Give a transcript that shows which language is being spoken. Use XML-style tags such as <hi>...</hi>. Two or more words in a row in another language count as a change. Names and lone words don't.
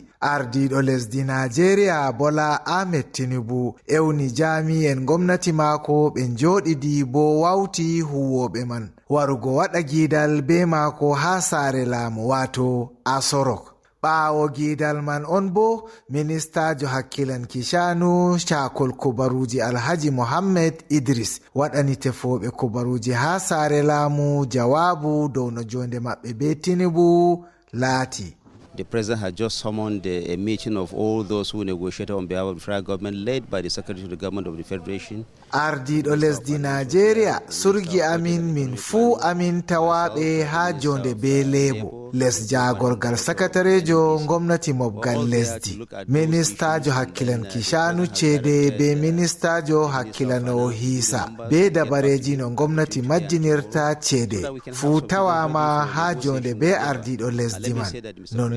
<ff>Ardido lesdi Nigeria Bola Ahmed Tinubu euni jamii ngomnati mako ɓe joɗidi bo wawti huwobe man warugo waɗa gidal be mako ha sare laamu wato Aso Rock. ɓaawo gidal man on bo ministajo hakkilanki shanu cakol kubaruji Alhaji Mohammed Idris waɗani tefoɓe kubaruji ha sare laamu jawabu dow no jonde maɓɓe be Tinubu laati.</ff> <en>The president had just summoned a meeting of all those who negotiated on behalf of the federal government, led by the Secretary to the Government of the Federation.</en> <ff>Ardido lesdi Nigeria surgi amin min fu amin tawaɓe ha jonde be lebo les jagorgal sakatarejo ngomnati mobgal lesdi, ministajo hakkilanki shanu ceede be ministajo hakkilanowo hiisa be dabareji no ngomnati majjinirta ceede fu tawama ha jonde be ardiɗo lesdi man.</ff>